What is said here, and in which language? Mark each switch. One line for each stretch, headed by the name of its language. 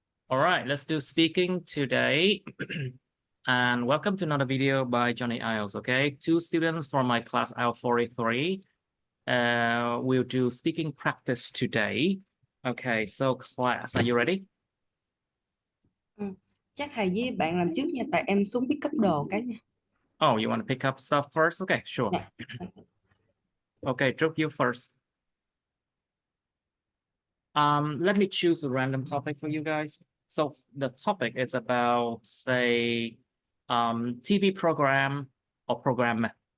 English: All right, let's do speaking today. And welcome to another video by Johnny IELTS, okay? Two students from my class IELTS 43 will do speaking practice today. Okay, so class, are you ready?
Vietnamese: Chắc thầy với bạn làm trước nha, tại em xuống
English: pick up
Vietnamese: đồ cái nha.
English: Oh, you want to pick up stuff first? Okay, sure.
Vietnamese: Nè.
English: Okay, Trúc, you first. Let me choose a random topic for you guys. So the topic is about, say, TV program or program.